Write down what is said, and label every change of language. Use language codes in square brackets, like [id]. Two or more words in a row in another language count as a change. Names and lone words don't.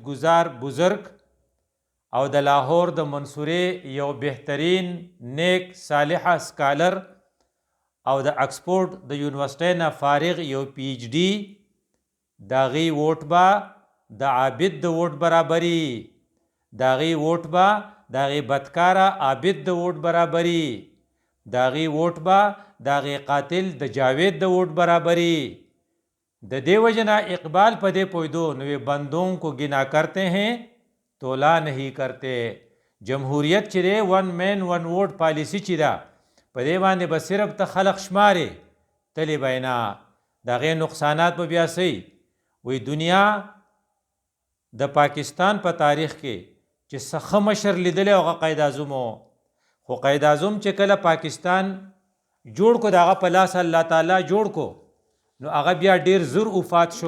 [ps] گزار بزرگ، او د لاهور د منصورې یو بهترین نیک صالحه سکالر، او د اکسفورډ د یونیورسټۍ نه فارغ یو PhD، د هغې ووټ به د عابد د ووټ برابري، د هغې ووټ به د هغې بدکاره عابد د ووټ برابري، د هغې ووټ به د هغې قاتل د جاوید د ووټ برابري. د دې وجه نه اقبال په دې پوهېدو، نو [ur] بندوں کو گنا کرتے ہیں تولا نہیں کرتے. [ps] جمهوریت چې دی، [en] one man one vote [ps] پالیسي چې ده، په دې باندې به صرف ته خلق شمارې، تلې به یې نه. د هغې نقصانات به بیا څه وي؟ وایي دنیا د پاکستان په تاریخ کې چې څه مشر لیدلی هغه قائد اعظم و، خو قائد اعظم چې کله پاکستان جوړ کو د هغه په لاس الله تعالی جوړ کو، نو هغه بیا ډیر زر وفات شو.